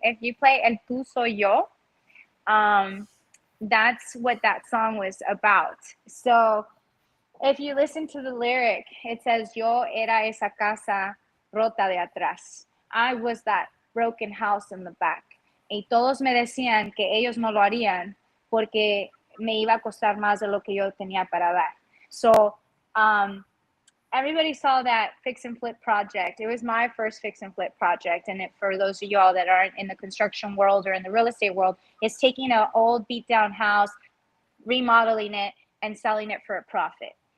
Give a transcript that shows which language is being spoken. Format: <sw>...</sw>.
<en>If you play El Tú Soy Yo, that's what that song was about. So if you listen to the lyric, it says,</en> <es>Yo era esa casa rota de atrás.</es> <en>I was that broken house in the back.</en> <es>Y todos me decían que ellos no lo harían porque me iba a costar más de lo que yo tenía para dar.</es> <en>So everybody saw that fix and flip project. It was my first fix and flip project. And for those of y'all that aren't in the construction world or in the real estate world, it's taking an old beat down house, remodeling it, and selling it for a profit.</en>